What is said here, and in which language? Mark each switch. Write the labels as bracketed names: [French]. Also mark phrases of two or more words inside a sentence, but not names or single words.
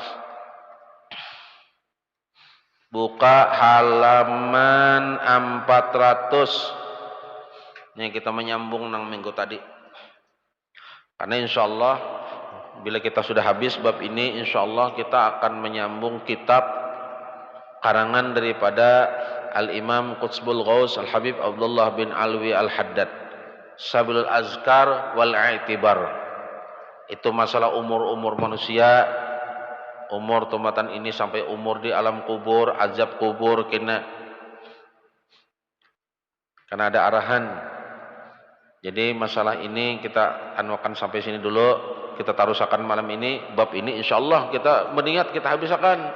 [Banjar] Buka halaman 400. Ini kita menyambung nang minggu tadi. Karena insyaallah bila kita sudah habis bab ini, insyaallah kita akan menyambung kitab karangan daripada Al-Imam Qutbul Ghaus Al-Habib Abdullah bin Alwi Al-Haddad, Sabilul Azkar wal I'tibar. Itu masalah umur-umur manusia, umur tumatan ini sampai umur di alam kubur, azab kubur karena ada arahan. Jadi masalah ini kita anuakan sampai sini dulu, kita tarusakan malam ini bab ini insyaallah kita mengingat kita habiskan.